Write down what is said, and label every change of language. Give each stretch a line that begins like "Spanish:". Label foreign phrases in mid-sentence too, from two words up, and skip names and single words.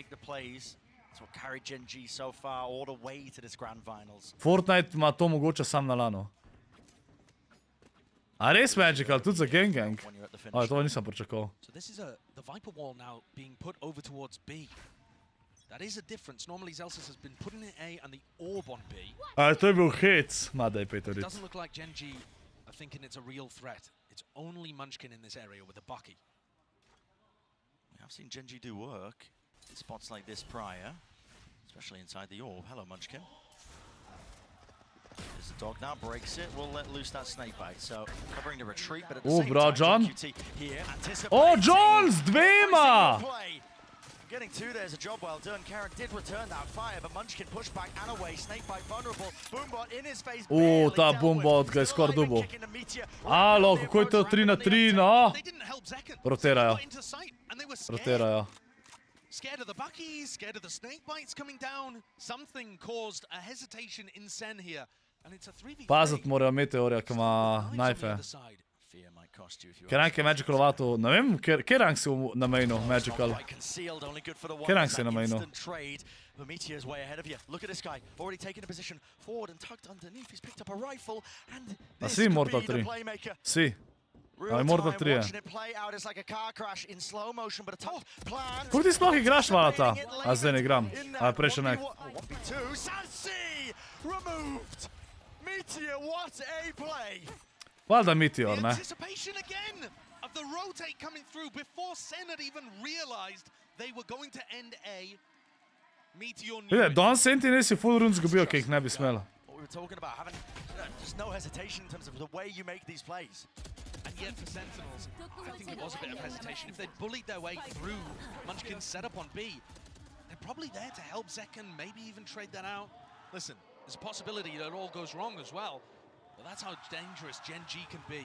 Slovenian: Fortnite ima to mogoče sam na lanu. A res Magical, tudi za gang. A, to nisem pričakal. A, to je bil hec. Ma, daj petoric.
English: I've seen Genji do work in spots like this prior, especially inside the orb. Hello, Munchkin. There's the dog now, breaks it, will let loose that snake bite, so covering the retreat, but at the same time, John. QT here anticipates...
Slovenian: Oh, John z dvema!
English: Getting two, there's a job well done. Karen did return that fire, but Munchkin pushed back and away. Snakebite vulnerable. Boombot in his face.
Slovenian: Ta Boombot ga je skoraj dubo. Alo, kako je to 3 na 3, no? Roterajo. Roterajo.
English: Scared of the Buckies, scared of the Snakebites coming down. Something caused a hesitation in Sen here. And it's a 3v3.
Slovenian: Pazit morajo meteorja, ki ima knajfe. Kje rank je Magical vato? Ne vem, kje rank si na mainu Magical? Kje rank si na mainu?
English: Meteor's way ahead of you. Look at this guy, already taking a position forward and tucked underneath. He's picked up a rifle, and this
Slovenian: si
English: could
Slovenian: Mortal
English: be the
Slovenian: 3.
English: playmaker.
Slovenian: Si.
English: Real
Slovenian: Mortal
English: time
Slovenian: 3 je.
English: watching it play out. It's like a car crash in slow motion, but a tough plan.
Slovenian: Kako ti sploh igraš valata? A zdaj ne igram. A prej še ne.
English: 1v2, Sansi removed. Meteor, what a play!
Slovenian: Valjda Meteor, ne?
English: Anticipation again of the rotate coming through before Sen had even realized they were going to end A. Meteor knew
Slovenian: Vidi,
English: it.
Slovenian: Don Sentinel si full run zgubil, ki jih ne bi smela.
English: What we were talking about, having just no hesitation in terms of the way you make these plays. And yet for Sentinels, I think it was a bit of hesitation. If they'd bullied their way through Munchkin's setup on B, they're probably there to help Zekken, maybe even trade that out. Listen, there's a possibility that it all goes wrong as well, but that's how dangerous Gen G can be.